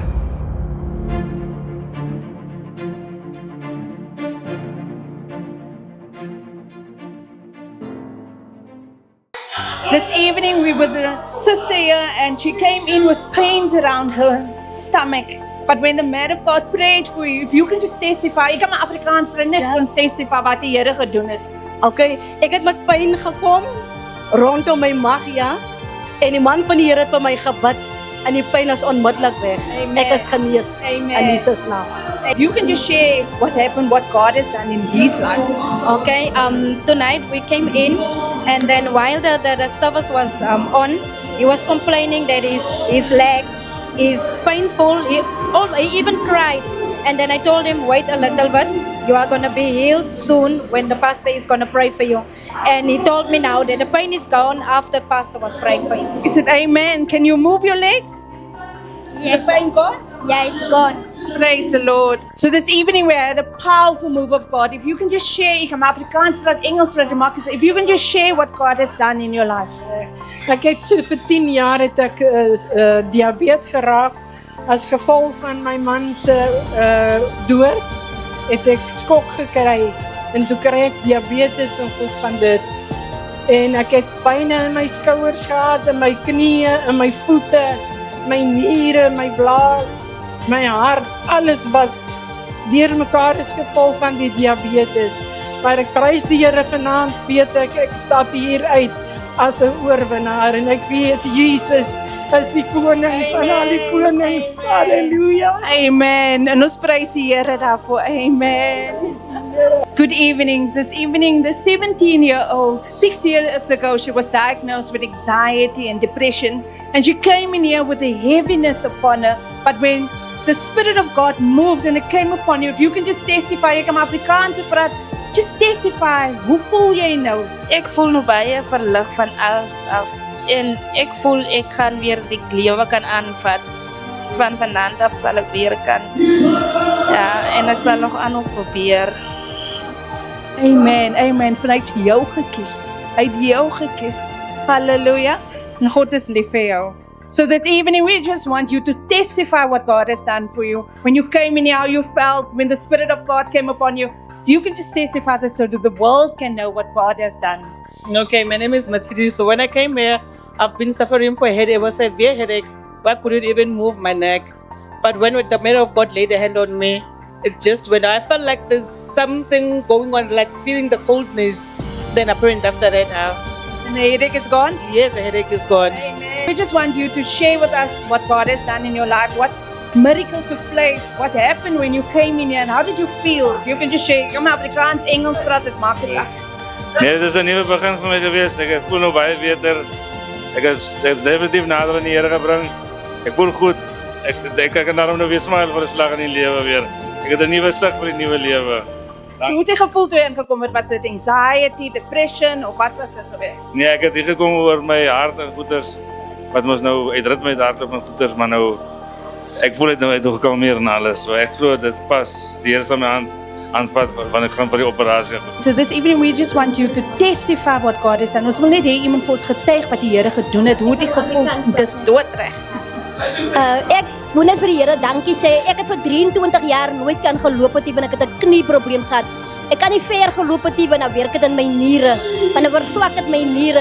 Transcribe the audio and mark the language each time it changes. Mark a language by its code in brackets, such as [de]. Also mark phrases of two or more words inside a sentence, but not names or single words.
[en] This evening we were the sister here and she came in with pains around her stomach. But when the man of God prayed for you, if you can just testify, [af] ek kan maar Afrikaans praat, net ons testify wat die Here gedoen het. Okay, ek het met pyn gekom rondom my maag, ja. En die man van die Here het vir my gebid en die pyn is onmiddellik weg. Amen. Ek is genees in Jesus naam. [en] If you can just share what happened, what God has done in his life. Okay, tonight we came in, and then while the service was on, he was complaining that his leg is painful. He even cried. And then I told him, wait a little bit. You are going to be healed soon when the pastor is going to pray for you. And he told me now that the pain is gone after the pastor was praying for you. He said, amen. Can you move your legs? Yes. The pain gone? Yeah, it's gone. Praise the Lord. So this evening we had a powerful move of God. If you can just share, [af] ek kan Afrikaans praat, Engels praat, Marcus. [en] If you can just share what God has done in your life. [af] Ek het so vir 10 jaar het ek diabetes geraak as gevolg van my man se dood. Het ek skok gekry en toe kry ek diabetes en goed van dit. En ek het pyn in my skouers gehad, in my knieë, in my voete, my niere, my blaas, my hart, alles was deurmekaar as gevolg van die diabetes. Maar ek prys die Here vanaand, weet ek stap hier uit as 'n oorwinnaar en ek weet Jesus is die koning van al die konings. Halleluja. Amen. En ons prys die Here daarvoor. [en] Amen. Good evening. This evening, the 17-year-old, 6 years ago, she was diagnosed with anxiety and depression. And she came in here with a heaviness upon her. But when the Spirit of God moved and it came upon you, if you can just testify, [af] ek kan Afrikaans praat, [en] just testify. [af] Hoe voel jy nou? Ek voel nou baie verlig van alles af. En ek voel ek kan weer die lewe kan aanvat. Van vanaand af sal ek weer kan. Ja, en ek sal nog aanhou probeer. Amen, amen. Vanuit jou gekies. Uit jou gekies. Halleluja. En God is lief vir jou. [en] So this evening we just want you to testify what God has done for you. When you came in here, how you felt, when the Spirit of God came upon you. You can just testify that so that the world can know what God has done. Okay, my name is Matidi. So when I came here, I've been suffering for a headache. It was a severe headache. I couldn't even move my neck. But when the man of God laid a hand on me, it just went. I felt like there's something going on, like feeling the coldness. Then apparently after that, And the headache is gone? yes, the headache is gone. Amen. We just want you to share with us what God has done in your life. What miracle took place? What happened when you came in here? And how did you feel? If you can just share. [af] Ek kan Afrikaans, Engels praat, dit maak nie saak. Nee, dit is 'n nuwe begin vir my gewees. Ek voel nou baie beter. Ek is definitief nader aan die Here gebring. Ek voel goed. Ek kan daarom nou weer smile vir 'n slag in die lewe weer. Ek het 'n nuwe sig vir die nuwe lewe. So hoe het jy gevoel toe jy ingekom het? Was dit [en] anxiety, depression [af] of wat was dit geweest? Nee, ek het hier gekom oor my hart en goeters wat mos nou uit ritme uit hardloop en goeters, maar nou ek voel dit nou uit gekalmeer en alles. So ek glo dit vas. Die Here sal my hand aanvat wanneer ek gaan vir die operasie. [en] So this evening we just want you to testify what God has done. [af] Ons wil net hê iemand vir ons getuig wat die Here gedoen het. Hoe het jy gevoel? Dis doodreg. Ek moet net vir die Here dankie sê. Ek het vir 23 jaar nooit kan geloop het, want ek het 'n knieprobleem gehad. Ek kan nie ver geloop het, want dan werk dit in my niere. Want dan verswak dit my niere.